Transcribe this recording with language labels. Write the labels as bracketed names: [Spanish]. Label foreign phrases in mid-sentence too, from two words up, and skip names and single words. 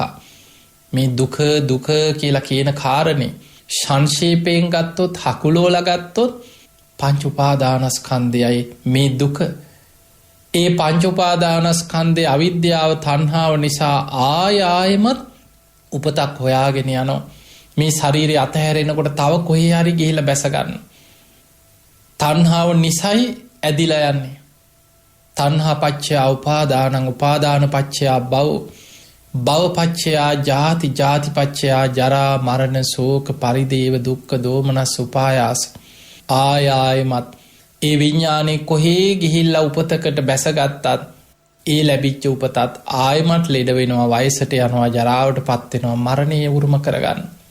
[Sinhala] මේ දුක කියලා කියන කාරණේ සංක්ෂේපයෙන් ගත්තොත්, හකුලෝලා ගත්තොත් පංච උපාදානස්කන්ධයයි මේ දුක. ඒ පංච උපාදානස්කන්ධයේ අවිද්‍යාව, තණ්හාව නිසා ආයෙමත් උපතක් හොයාගෙන යනවා. මේ ශරීරය අතහැරෙනකොට තව කොහේ හරි ගිහිල්ලා බැස ගන්න. තණ්හාව නිසයි ඇදිලා යන්නේ. [Pali] තණ්හා පච්චය උපාදානං, උපාදාන පච්චය භව, භව පච්චය ජාති, ජාති පච්චය ජරා මරණ ශෝක පරිදේව දුක්ඛ දෝමනස් උපායාස. [Sinhala] ආයෙමත් ඒ විඥානේ කොහේ ගිහිල්ලා උපතකට බැසගත්තත්, ඒ ලැබිච්ච උපතත් ආයෙමත් ලෙඩ වෙනවා, වයසට යනවා, ජරාවට පත් වෙනවා, මරණය උරුම කරගන්න.